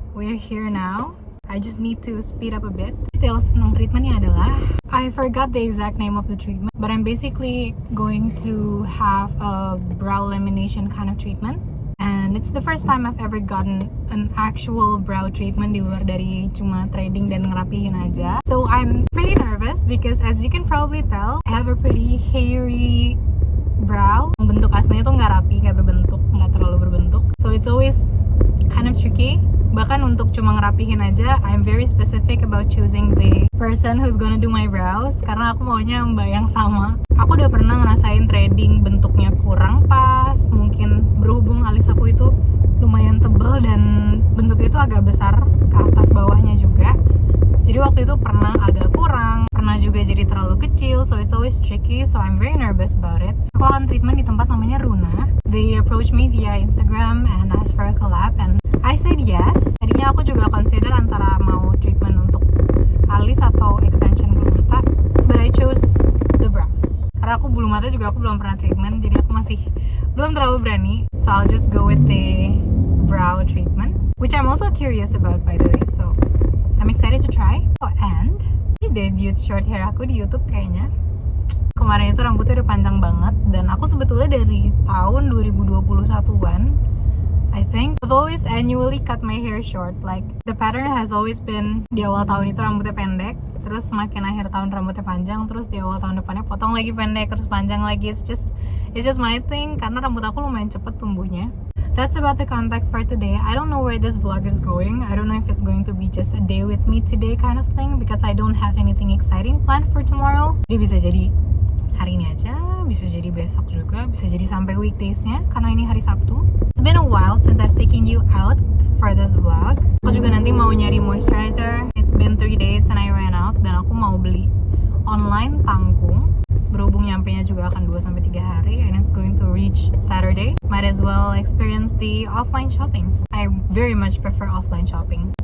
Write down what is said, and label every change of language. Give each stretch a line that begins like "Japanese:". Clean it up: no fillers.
English: We're here now. I just need to speed up a bit. Details
Indonesian: tentang treatmentnya adalah,
English: I forgot the exact name of the treatment, but I'm basically going to have a brow lamination kind of treatment. And it's the first time I've ever gotten an actual brow treatment
Indonesian: di luar dari cuma threading dan ngerapihin aja.
English: So I'm pretty nervous because as you can probably tell, I have a pretty hairy brow.
Indonesian: Bentuk aslinya tuh nggak rapi, nggak berbentuk, nggak terlalu berbentuk.
English: So it's always kind of tricky.
Indonesian: Bahkan untuk cuma ngerapihin aja,
English: I'm very specific about choosing the person who's gonna do my brows
Indonesian: karena aku maunya mbak yang sama. Aku udah pernah ngerasain threading bentuknya kurang pas, mungkin berhubung alis aku itu lumayan tebal dan bentuknya itu agak besar ke atas bawahnya juga. Jadi waktu itu pernah agak kurang, pernah juga jadi terlalu kecil,
English: so it's always tricky, so I'm very nervous about it.
Indonesian: Aku akan treatment di tempat namanya Runa.
English: They approached me via Instagram and asked for a collab, and I said yes.
Indonesian: Tadinya aku juga consider antara mau treatment untuk alis atau extension bulu mata,
English: but I chose the brows.
Indonesian: Karena aku bulu mata juga aku belum pernah treatment, jadi aku masih belum terlalu berani.
English: So I'll just go with the brow treatment, which I'm also curious about by the way. So I'm excited to try. Oh, and
Indonesian: ini debut short hair aku di YouTube kayaknya. Kemarin itu rambutnya udah panjang banget dan aku sebetulnya dari tahun 2021-an
English: I think I've always annually cut my hair short. Like the pattern has always been
Indonesian: di awal tahun itu rambutnya pendek, terus makin akhir tahun rambutnya panjang, terus di awal tahun depannya potong lagi pendek, terus panjang lagi.
English: It's just my thing
Indonesian: karena rambut aku lumayan cepet tumbuhnya.
English: That's about the context for today. I don't know where this vlog is going. I don't know if it's going to be just a day with me today kind of thing because I don't have anything exciting planned for tomorrow.
Indonesian: Jadi bisa jadi hari ini aja, bisa jadi besok juga, bisa jadi sampai weekdaysnya karena ini hari Sabtu.
English: It's been a while since I've taken you out for this vlog.
Indonesian: Aku juga nanti mau nyari moisturizer.
English: It's been 3 days and I ran out
Indonesian: dan aku mau beli online tanggung. Berhubung nyampenya juga akan 2-3 hari
English: and it's going to reach Saturday. Might as well experience the offline shopping. I very much prefer offline shopping.